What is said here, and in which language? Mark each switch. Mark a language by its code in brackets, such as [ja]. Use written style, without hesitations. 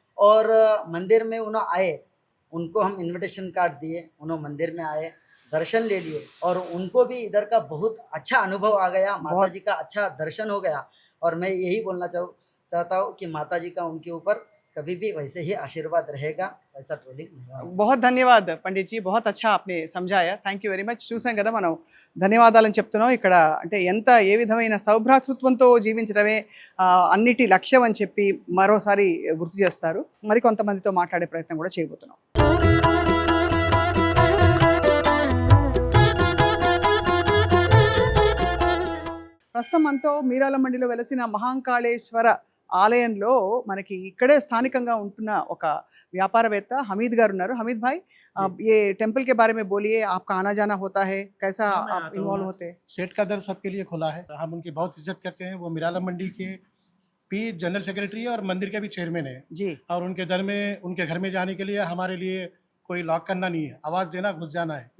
[hi] और मंदिर में उन्होंने आए, उनको हम इन्विटेशन कार्ड दिए, उन्होंने मंदिर में आए, दर्शन ले लिए और उनको भी इधर का बहुत अच्छा अनुभव आ गया, माता जी का अच्छा दर्शन हो गया। और मैं यही बोलना चाहता हूँ कि माता जी का उनके ऊपर कभी भी वैसे ही आशीर्वाद रहेगा, वैसा ट्रोलिंग नहीं होगा। बहुत ధన్యవాद పండిట్ జీ, बहुत अच्छा आपने समझाया, [en] Thank you very much. [te] చూసాం కదా మనం ధన్యవాదాలని చెప్తున్నాం. ఇక్కడ అంటే ఏ విధమైన సౌభ్రాతృత్వంతో జీవించడమే అన్నిటి లక్ష్యం అని చెప్పి మరోసారి గుర్తు చేస్తారు. మరి కొంతమందితో మాట్లాడే ప్రయత్నం కూడా చేయబోతున్నాం. ప్రస్తుతం మనతో మీరాల మండిలో వెలసిన మహాంకాళేశ్వర ఆలయంలో మనకి ఇక్కడే స్థానికంగా ఉంటున్న ఒక వ్యాపారవేత్త హమీద్ గారు ఉన్నారు. హమీద్ భాయ్, [hi] ये टेम्पल के बारे में बोलिए, आपका आना जाना होता है, कैसा आप इन्वॉल्व होते हैं? सेठ का दर सबके लिए खुला है, हम उनकी बहुत इज्जत करते हैं। वो मिराला मंडी के भी जनरल सेक्रेटरी है और मंदिर के भी चेयरमैन है। जी, और उनके घर में जाने के लिए हमारे लिए कोई लॉक करना नहीं है, आवाज देना घुस जाना है।